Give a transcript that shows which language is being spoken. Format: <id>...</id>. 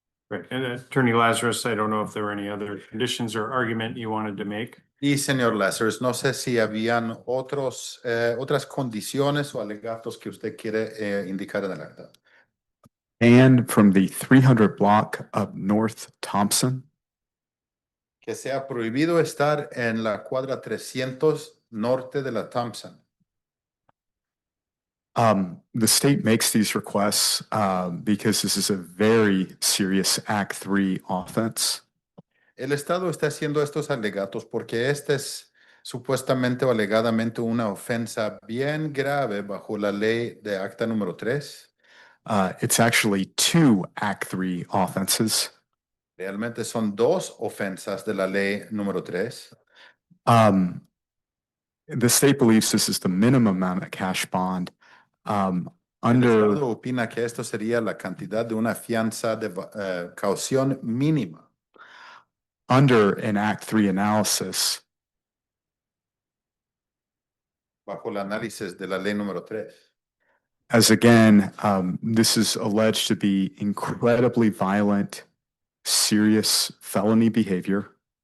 <en>Right, and Attorney Lazarus, I don't know if there were any other conditions or argument you wanted to make.</en> <es>Y señor Lazarus, no sé si habían otras condiciones o alegatos que usted quiere indicar en el acta.</es> <en>And from the 300 block of North Thompson.</en> <es>Que sea prohibido estar en la cuadra 300 norte de la Thompson.</es> <en>The state makes these requests because this is a very serious Act 3 offense.</en> <es>El Estado está haciendo estos alegatos porque este es supuestamente o alegadamente una ofensa bien grave bajo la ley de acta número 3.</es> <en>It's actually 2 Act 3 offenses.</en> <es>Realmente son 2 ofensas de la ley número 3.</es> <en>The state believes this is the minimum amount of cash bond.</en> <es>El</es> <en>Under</en> <es>Estado opina que esto sería la cantidad de una fianza de caución mínima.</es> <en>under an Act 3 analysis,</en> <es>bajo el análisis de la ley número 3.</es> <en>as again, this is alleged to be incredibly violent, serious felony behavior.</en>